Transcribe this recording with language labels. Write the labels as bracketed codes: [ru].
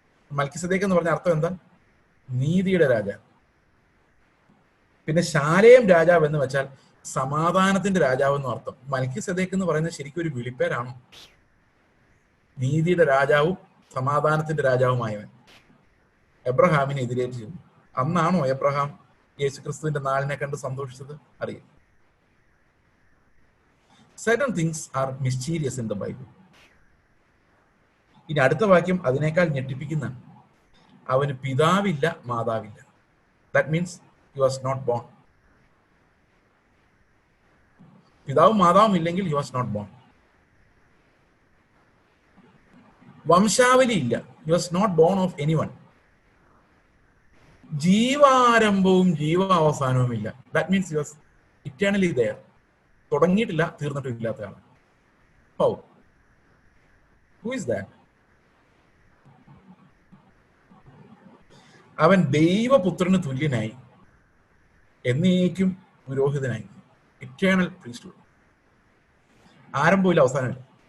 [ml] മൽക്കിസദേക്ക് എന്ന് പറഞ്ഞ അർത്ഥം എന്താ? നീതിയുടെ രാജാവ്. പിന്നെ ശാലേം രാജാവ് എന്ന് വെച്ചാൽ സമാധാനത്തിന്റെ രാജാവ് എന്നും അർത്ഥം. മൽക്കിസദേക്ക് എന്ന് പറയുന്നത് ശരിക്കും ഒരു വിളിപ്പേരാണോ? നീതിയുടെ രാജാവും സമാധാനത്തിന്റെ രാജാവുമായവൻ എബ്രഹാമിനെ എതിരേറ്റ് ചെയ്യുന്നു. അന്നാണോ എബ്രഹാം യേശുക്രിസ്തുവിന്റെ നാളിനെ കണ്ട് സന്തോഷിച്ചത്? അറിയില്ല. [en] Certain things are mysterious in the Bible. [ml] ഇനി അടുത്ത വാക്യം അതിനേക്കാൾ ഞെട്ടിപ്പിക്കുന്നതാണ്. അവന് പിതാവില്ല, മാതാവില്ല. [en] That means he was not born. [ml] പിതാവും മാതാവും ഇല്ലെങ്കിൽ [en] he was not born. [ml] വംശാവലി ഇല്ല. [en] He was not born of anyone. [ml] ജീവാരംഭവും ജീവാവസാനവും ഇല്ല. [en] That means he was eternally there. [ml] തുടങ്ങിയിട്ടില്ല, തീർന്നിട്ടും ഇല്ലാത്ത ആളാണ്. [en] How? Who is that? [ml] അവൻ ദൈവപുത്രന് തുല്യനായി, എന്നേക്കും പുരോഹിതനായി. [en] Eternal priesthood. [ml] ആരംഭമില്ല, അവസാനമില്ല.